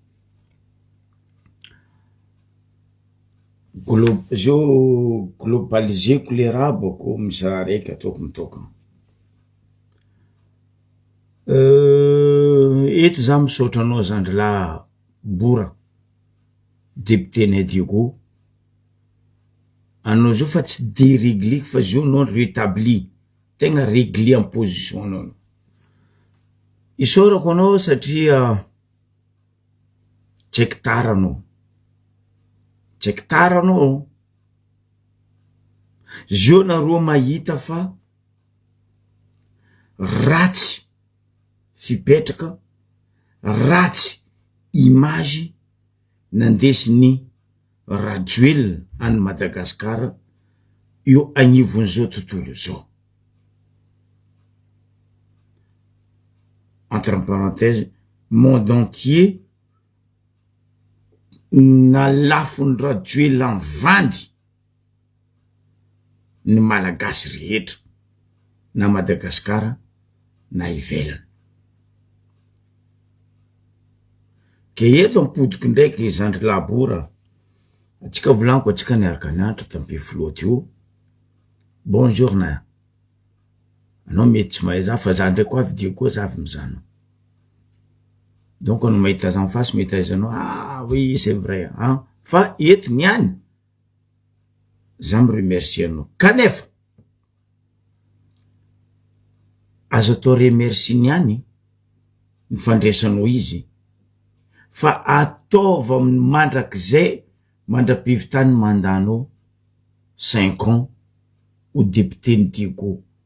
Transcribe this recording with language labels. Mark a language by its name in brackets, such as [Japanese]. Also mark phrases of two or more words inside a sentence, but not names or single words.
[Malagasy] Globaliseko le raha boko misy raha raiky ataoko mitokana. Eto za misaotra anao Zandrilahy Bora, député-nay Diego. Anao zao fa tsy déréglé fa zao [French] non rétabli. [Malagasy] Tegna réglé [French] en position [Malagasy] anao. Isaorako anao satria tseky tara anao. Tseky tara anao. Zao nareo mahita fa ratsy fipetraka, ratsy image nandesin'ny Rajoelina any Madagasikara io agnivon'izao tontolo zao. [French] Entre parenthèses, monde entier [Malagasy] nalafony Rajoelina vandy ny malagasy rehetra na Madagasikara na ivelany. Ke eto ampodiky ndraiky Zandrilahy Bora, atsika volaniko atsika niaraka nianatra tambe flotte io. Bonjour na. Anao mety tsy mahay za fa za ndraiky koa avy Diego za avy mizano. Donc anao mahita za [French] en face [Malagasy] mety aizanao, [French] ah oui c'est vrai, hein. [Malagasy] Fa eto niany za [French] me remercie [Malagasy] anao. Kanefa azo atao remercie niany ny fandraisanao izy, fa ataova mandrakizay mandra-pivitany mandanao 5 [French] ans au député [Malagasy] ny Diego.